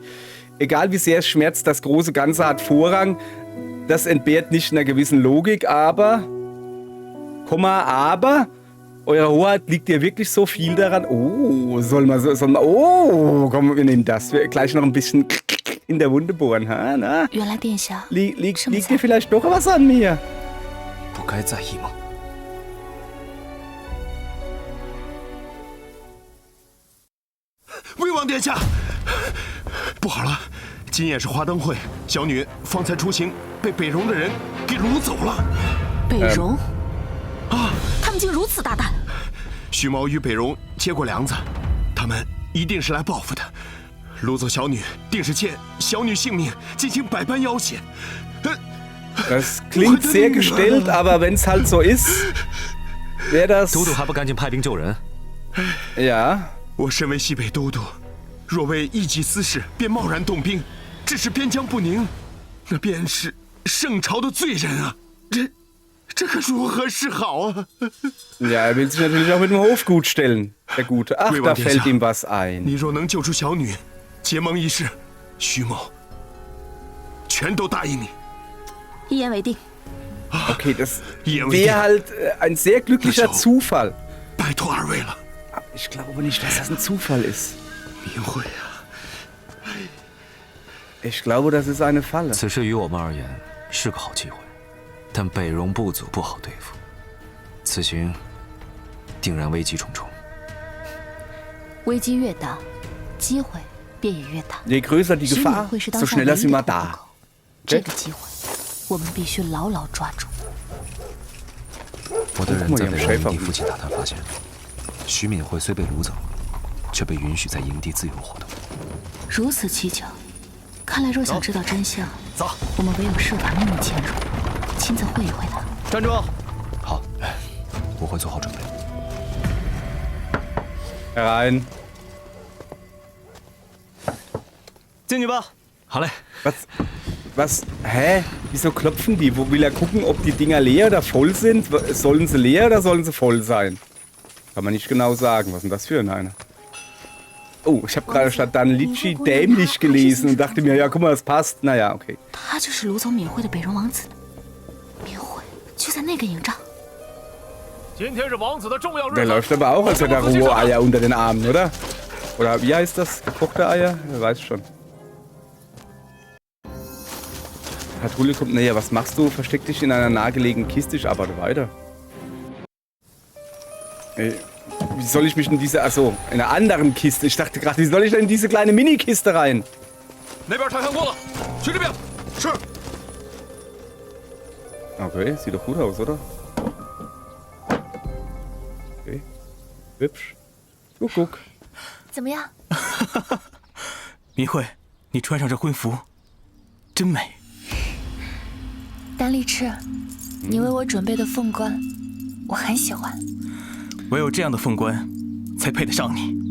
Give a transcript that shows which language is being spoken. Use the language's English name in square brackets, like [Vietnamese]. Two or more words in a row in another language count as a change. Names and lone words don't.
[German] Egal wie sehr es schmerzt, das große Ganze hat Vorrang. Das entbehrt nicht einer gewissen Logik, aber... aber... Eurer Hoheit, liegt dir wirklich so viel daran? Oh, oh, komm, wir nehmen das. Wir gleich noch ein bisschen in der Wunde bohren. Ha, na? [Chinese] 原来殿下 [German] Liegt [Chinese] 这么 [German] dir [Chinese] 在 [German] vielleicht doch was an mir? [Chinese] 不该在意吗？魏王殿下，不好了，今夜是花灯会，小女方才出行被北戎的人给掳走了。北戎啊，他们竟如此大胆！徐某与北戎结过梁子，他们一定是来报复的。掳走小女，定是欠小女性命，进行百般要挟。 [German] Das klingt sehr gestellt, aber wenn es halt so ist, wäre das... [Chinese] 都督还不赶紧派兵救人？ [German] Ja. [Chinese] 我身为西北都督，若为一己私事便贸然动兵，致使边疆不宁，那便是圣朝的罪人啊！这可如何是好啊？ [German] Ja, er will sich natürlich auch mit dem Hof gut stellen, der Gute. Ach, da fällt ihm was ein. [Chinese] 你若能救出小女，结盟一事，徐某全都答应你。一言为定。 [German] Okay, das wäre halt ein sehr glücklicher Zufall. [Chinese] 拜托二位了。 [German] Ich glaube nicht, dass das ein Zufall ist. [Chinese] 明慧啊！ [German] Ich glaube, das ist eine Falle. [Chinese] 此事于我们而言是个好机会，但北戎部族不好对付，此行定然危机重重。危机越大，机会便也越大。 [German] Je größer die [Chinese] 徐 [German] Gefahr, [Chinese] 敏会是 [German] so [Chinese] 当下 [German] schneller [Chinese] 唯 [German] sind [Chinese] 一 [German] wir [Chinese] 的突破 [German] da. [Chinese] 口。这个机会，我们必须牢牢抓住。我的人在北戎营地附近打探发现，徐敏慧虽被掳走，却被允许在营地自由活动。如此蹊跷，看来若想知道真相，走，我们唯有设法秘密潜入，亲自会一会他。站住！好，我会做好准备。 [German] Herein. [Chinese] 进去吧。好嘞。 [German] Was? Hä? Wieso klopfen die? Wo will er gucken, ob die Dinger leer oder voll sind? Sollen sie leer oder sollen sie voll sein? Kann man nicht genau sagen. Was ist denn das für eine? Oh, ich habe gerade statt dann Litschi dämlich gelesen und dachte mir, ja, guck mal, das passt. Naja, okay. [Chinese] 他就是掳走敏慧的北戎王子。敏慧就在那个营帐。 [German] Der läuft aber auch, als hätte er rohe Eier unter den Armen, oder? Oder wie heißt das? Gekochte Eier? Wer weiß schon. Patrouille kommt näher. Was machst du? Versteck dich in einer nahegelegenen Kiste. Ich arbeite weiter. Ey, wie soll ich mich in diese... Achso, in einer anderen Kiste. Ich dachte gerade, wie soll ich denn in diese kleine Mini-Kiste rein? Okay, sieht doch gut aus, oder? Okay. Hübsch. Guck, guck. [Chinese] 怎么样？明慧，你穿上这婚服，真美。丹立赤，你为我准备的凤冠，我很喜欢。唯有这样的凤冠，才配得上你。